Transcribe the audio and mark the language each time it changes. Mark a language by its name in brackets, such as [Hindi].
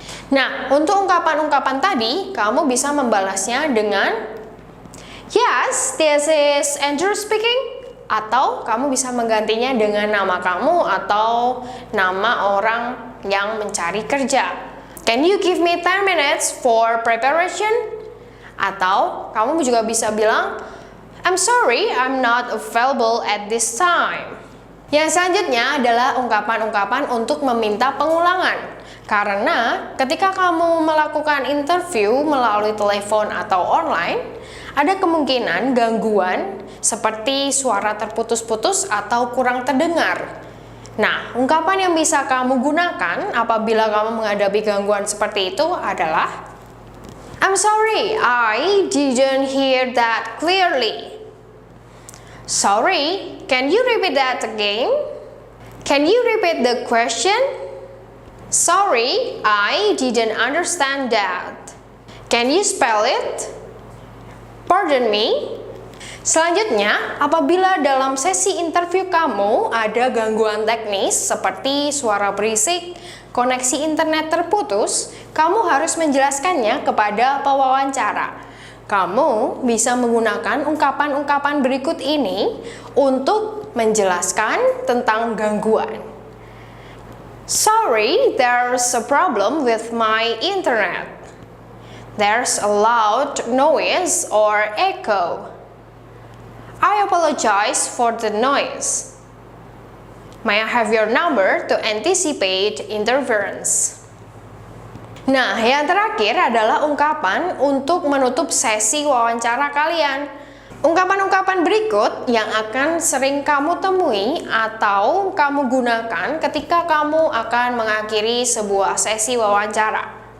[Indonesian] Nah, untuk ungkapan-ungkapan tadi, kamu bisa membalasnya dengan [English] yes, this is Andrew speaking. [Indonesian] Atau kamu bisa menggantinya dengan nama kamu atau nama orang yang mencari kerja. [English] Can you give me 10 minutes for preparation? [Indonesian] Atau kamu juga bisa bilang, [English] I'm sorry, I'm not available at this time. [Indonesian] Yang selanjutnya adalah ungkapan-ungkapan untuk meminta pengulangan. Karena ketika kamu melakukan interview melalui telepon atau online, ada kemungkinan gangguan seperti suara terputus-putus atau kurang terdengar. Nah, ungkapan yang bisa kamu gunakan apabila kamu menghadapi gangguan seperti itu adalah [English] I'm sorry, I didn't hear that clearly. Sorry, can you repeat that again? Can you repeat the question? Sorry, I didn't understand that. Can you spell it? Pardon me? [Indonesian] Selanjutnya, apabila dalam sesi interview kamu ada gangguan teknis seperti suara berisik, koneksi internet terputus, kamu harus menjelaskannya kepada pewawancara. Kamu bisa menggunakan ungkapan-ungkapan berikut ini untuk menjelaskan tentang gangguan. [English] Sorry, there's a problem with my internet. There's a loud noise or echo. I apologize for the noise. May I have your number to anticipate interference? [Indonesian] Nah, yang terakhir adalah ungkapan untuk menutup sesi wawancara kalian. Ungkapan-ungkapan berikut yang akan sering kamu temui atau kamu gunakan ketika kamu akan mengakhiri sebuah sesi wawancara.